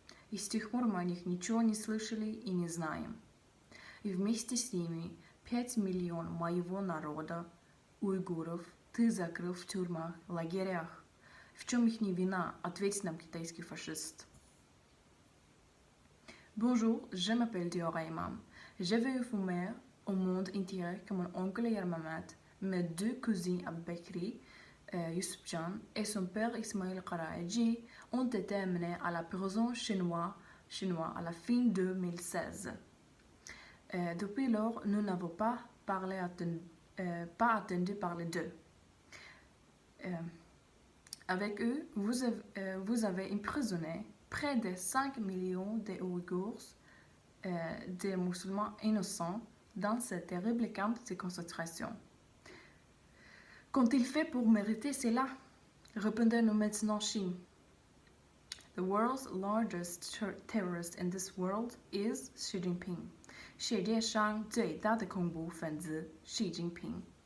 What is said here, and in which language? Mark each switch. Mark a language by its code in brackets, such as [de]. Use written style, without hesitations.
[ru] И с тех пор мы о них ничего не слышали и не знаем. И вместе с ними 5 миллионов моего народа, уйгуров, ты закрыл в тюрьмах, лагерях. В чем их не вина? Ответь нам, китайский фашист. [fr] Bonjour, je m'appelle Diora Imam. Je veux informer au monde entier que mon oncle Yermamet, mes 2 cousins Abu Bekri, Yusufjan et son père Ismail Qaraji ont été amenés à la prison chinoise à la fin 2016. Depuis lors, nous n'avons pas attendu parler d'eux. Avec eux, vous avez emprisonné près de 5 millions de Ouïghours, des musulmans innocents, dans ces terribles camps de concentration. Qu'ont-ils fait pour mériter cela? Répondez-nous maintenant, Chine. [en] The world's largest terrorist in this world is Xi Jinping. [zh] 世界上最大的恐怖分子 [en] Xi Jinping.